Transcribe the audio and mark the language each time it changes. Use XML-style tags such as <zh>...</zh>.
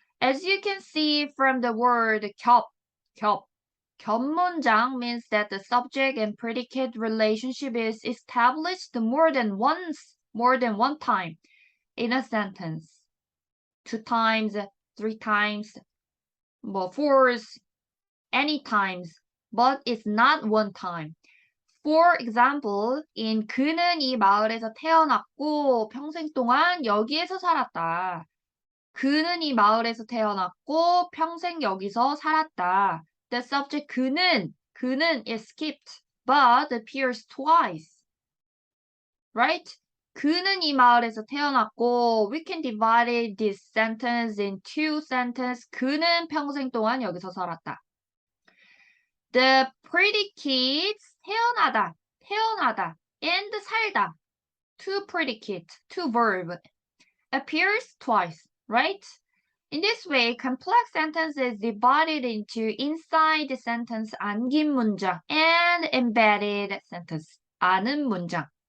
<en>As you can see from the word 겹문장 means that the subject and predicate relationship is established more than one time in a sentence. 2 times, 3 times, 4 any times, but it's not one time. For example, in</en> <ko>그는 이 마을에서 태어났고 평생 동안 여기에서 살았다. 그는 이 마을에서 태어났고 평생 여기서 살았다.</ko> <en>The subject 그는 is skipped but appears twice. Right?</en> <ko>그는 이 마을에서 태어났고</ko> <en>we can divide this sentence in 2 sentences.</en> <ko>그는 평생 동안 여기서 살았다.</ko> <en>The predicates 태어나다, and 살다. 2 predicate, 2 verb appears twice, right? In this way, complex sentence is divided into inside the sentence 안긴 문장 and embedded sentence 아는 문장.</en>